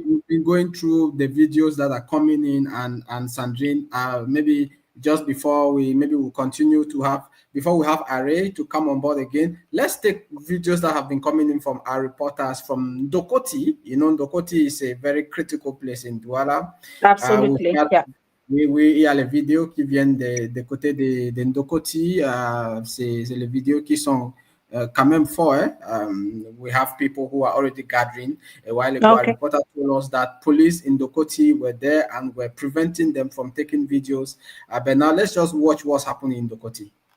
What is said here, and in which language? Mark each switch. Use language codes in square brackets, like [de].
[en] We've been going through the videos that are coming in, and Sandrine, maybe just before we'll continue to have, before we have Array to come on board again, let's take videos that have been coming in from our reporters from Ndokoti. You know, Ndokoti is a very critical place in Douala. Absolutely, [fr] il y a les vidéos qui viennent des côtés de Ndokoti. C'est les vidéos qui sont quand même forts. [en] We have people who are already gathering. A while ago, a reporter told us that police in Ndokoti were there and were preventing them from taking videos. But now let's just watch what's happening in Ndokoti.